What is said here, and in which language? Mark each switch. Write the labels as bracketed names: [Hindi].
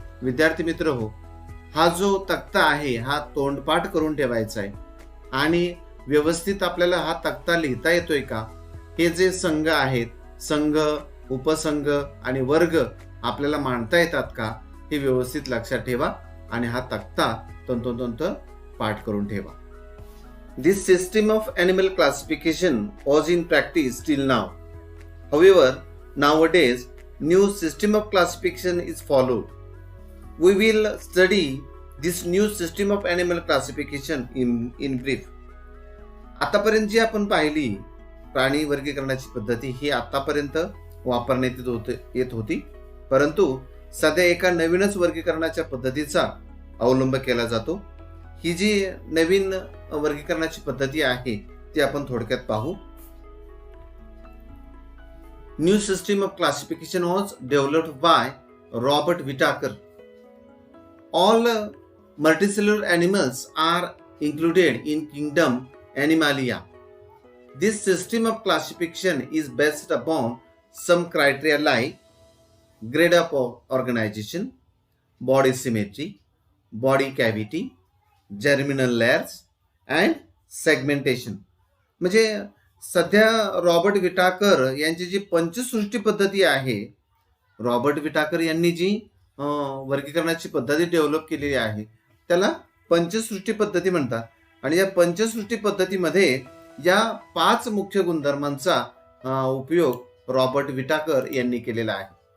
[Marathi] विद्यार्थी मित्र हो, हा जो तक्ता आहे हा तोंडपाठ करून ठेवायचा आहे, आणि व्यवस्थित आपल्याला हा तक्ता लिहिता येतोय का, हे जे संघ आहेत, संघ, उपसंघ आणि वर्ग आपल्याला मांडता येतात का, हे व्यवस्थित लक्षात ठेवा आणि हा तक्ता तंतोतंत पाठ करून ठेवा. [English] This system of animal classification was in practice till now. However, nowadays new system of classification is followed. We will study this new system of animal classification in brief. [Marathi] आतापर्यंत जी आपण पाहिली प्राणी वर्गीकरणाची पद्धती ही आतापर्यंत वापरण्यात येत होती, परंतु सध्या एका नवीनच वर्गीकरणाच्या पद्धतीचा अवलंब केला जातो. ही जी नवीन वर्गीकरणाची पद्धती आहे ती आपण थोडक्यात पाहू. [English] New system of classification was developed by Robert Whittaker. All multicellular animals are included in kingdom Animalia. This system of classification is based upon some criteria like grade of organization, body symmetry, body cavity, germinal layers and segmentation. [Marathi] म्हणजे सध्या Robert Whittaker यांची जी पंचसृष्टी पद्धती आहे, Robert Whittaker यांनी जी वर्गीकरणाची पद्धती develop केलेली आहे त्याला पंचसृष्टी पद्धती म्हणतात. आणि या पंचसृष्टी पद्धतीमध्ये या 5 मुख्य गुणधर्मांचा उपयोग रॉबर्ट विटाकर यांनी केलेला आहे.